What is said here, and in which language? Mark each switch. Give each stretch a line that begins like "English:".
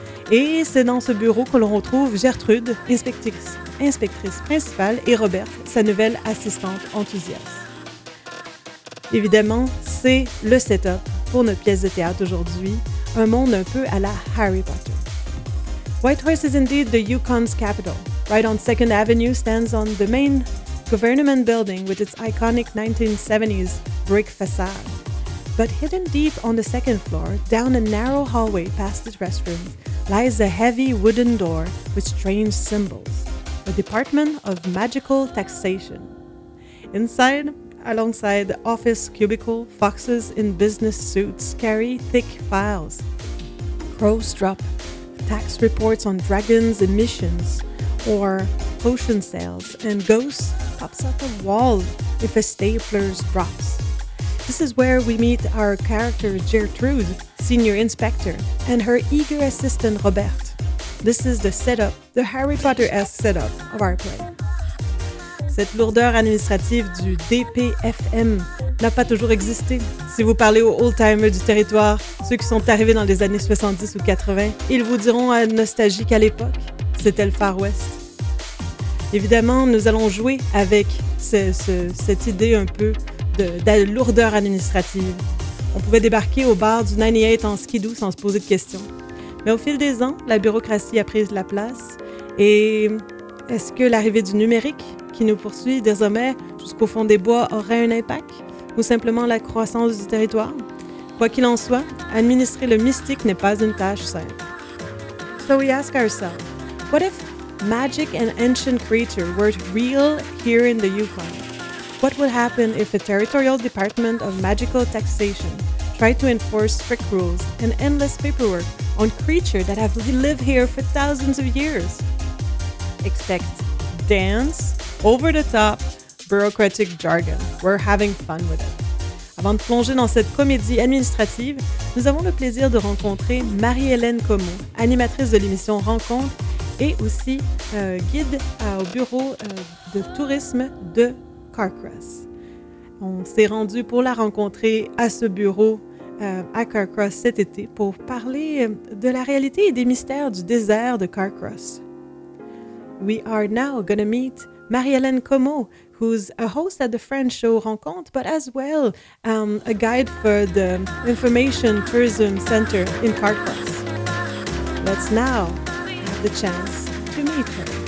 French: Et c'est dans ce bureau que l'on retrouve Gertrude, inspectrice principale, et Robert, sa nouvelle assistante enthousiaste. Évidemment, c'est le setup pour notre pièce de théâtre aujourd'hui, un monde un peu à la Harry Potter.
English: Whitehorse is indeed the Yukon's capital. Right on 2nd Avenue stands on the main government building with its iconic 1970s brick facade. But hidden deep on the second floor, down a narrow hallway past the restroom, lies a heavy wooden door with strange symbols, the Department of Magical Taxation. Inside, alongside the office cubicle, foxes in business suits carry thick files. Crows drop tax reports on dragons' emissions or potion sales, and ghosts pops out the wall if a stapler drops. This is where we meet our character Gertrude, senior inspector, and her eager assistant Robert. This is the setup, the Harry Potter-esque setup of our play.
French: Cette lourdeur administrative du DPFM n'a pas toujours existé. Si vous parlez aux old-timers du territoire, ceux qui sont arrivés dans les années 70 ou 80, ils vous diront à nostalgie qu'à l'époque, c'était le Far West. Évidemment, nous allons jouer avec cette idée un peu de lourdeur administrative. On pouvait débarquer au bar du 98 en skidoo sans se poser de questions. Mais au fil des ans, la bureaucratie a pris la place. Et est-ce que l'arrivée du numérique, qui nous poursuit désormais jusqu'au fond des bois, aurait un impact? Ou simplement la croissance du territoire? Quoi qu'il en soit, administrer le mystique n'est pas une tâche simple.
English: So we ask ourselves, what if magic and ancient creatures were real here in the Yukon? What would happen if a territorial department of magical taxation tried to enforce strict rules and endless paperwork on creatures that have lived here for thousands of years? Expect dance, over-the-top, bureaucratic jargon. We're having fun with it.
French: Avant de plonger dans cette comédie administrative, nous avons le plaisir de rencontrer Marie-Hélène Comeau, animatrice de l'émission Rencontre et aussi guide au bureau de tourisme de Carcross. On s'est rendu pour la rencontrer à ce bureau à Carcross cet été pour parler de la réalité et des mystères du désert de Carcross.
English: We are now going to meet Marie-Hélène Como, who's a host at the French show Rencontre, but as well a guide for the Information Tourism Center in Carquois. Let's now have the chance to meet her.